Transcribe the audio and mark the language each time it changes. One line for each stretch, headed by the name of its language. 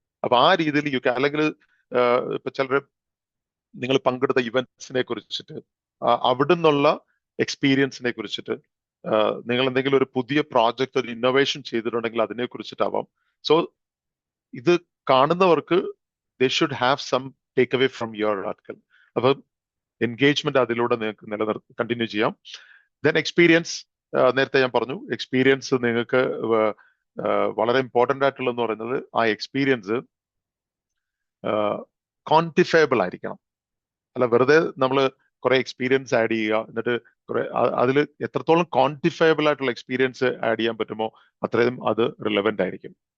Malayalam: അപ്പൊ ആ രീതിയിൽ യു ക്യാൻ, അല്ലെങ്കിൽ ഇപ്പൊ ചിലർ നിങ്ങൾ പങ്കെടുത്ത ഇവന്റ്സിനെ കുറിച്ചിട്ട് അവിടുന്നുള്ള എക്സ്പീരിയൻസിനെ കുറിച്ചിട്ട് നിങ്ങൾ എന്തെങ്കിലും ഒരു പുതിയ പ്രോജക്റ്റ്, ഒരു ഇന്നോവേഷൻ ചെയ്തിട്ടുണ്ടെങ്കിൽ അതിനെ കുറിച്ചിട്ടാവാം. സോ ഇത് കാണുന്നവർക്ക്
English: they should have some takeaway from your article.
Malayalam: അപ്പം എൻഗേജ്മെന്റ് അതിലൂടെ നിങ്ങൾക്ക് കണ്ടിന്യൂ ചെയ്യാം. ദെൻ എക്സ്പീരിയൻസ്, നേരത്തെ ഞാൻ പറഞ്ഞു എക്സ്പീരിയൻസ് നിങ്ങൾക്ക് വളരെ ഇമ്പോർട്ടൻ്റ് ആയിട്ടുള്ളതെന്ന് പറയുന്നത് ആ എക്സ്പീരിയൻസ് ക്വാണ്ടിഫയബിൾ ആയിരിക്കണം. അല്ല വെറുതെ നമ്മൾ കുറെ എക്സ്പീരിയൻസ് ആഡ് ചെയ്യുക, എന്നിട്ട് കുറെ അതിൽ എത്രത്തോളം ക്വാണ്ടിഫയബിൾ ആയിട്ടുള്ള എക്സ്പീരിയൻസ് ആഡ് ചെയ്യാൻ പറ്റുമോ അത്രയും അത് റിലവൻ്റ് ആയിരിക്കും.